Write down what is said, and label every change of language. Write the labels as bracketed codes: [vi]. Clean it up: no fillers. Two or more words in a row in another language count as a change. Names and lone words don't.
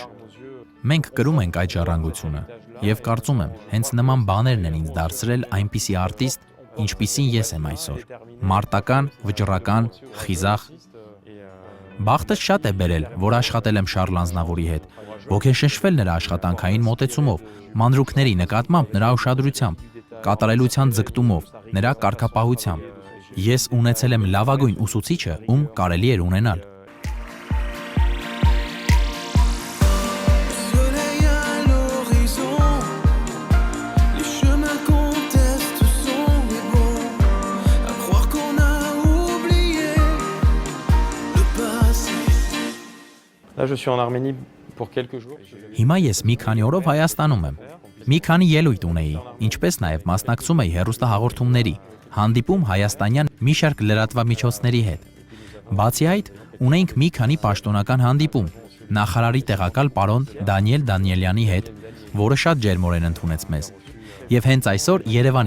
[hy] Մենք կրում ենք այդ ժառանգությունը, եւ կարծում եմ, հենց նման բաներն են ինձ դարձրել այնպիսի արտիստ, ինչպիսին ես եմ այսօր։ Մարտական, վճռական, խիզախ։ Բախտս շատ է բերել, որ աշխատել եմ Շարլ Ազնավուրի հետ, ոգեշնչվել նրա աշխատանքային մոտեցումով, մանրուքների նկատմամբ նրա ուշադրությամբ, կատարելության ձգտումով, նրա կարգապահությամբ։ Ես ունեցել եմ լավագույն ուսուցիչը, ում կարելի էր ունենալ։ [fr] Soleil à l'horizon, les chemins contestent sont les bons, à croire qu'on a oublié le passé. Là, je suis en Arménie pour quelques jours. [hy] Հիմա ես մի քանի օրով Հայաստանում եմ։ Մի քանի ելույթ ունեի, ինչպես նաև մասնակցում էի հեռուստահաղորդումների, հանդիպում հայաստանյան մի շարք լրատվամիջոցների հետ։ Բացի այդ, ունեինք մի քանի պաշտոնական հանդիպում նախարարի տեղակալ պարոն Դանիել Դանիելյանի հետ, որը շատ ջերմորեն ընդունեց մեզ, եւ հենց այսօր Երևանի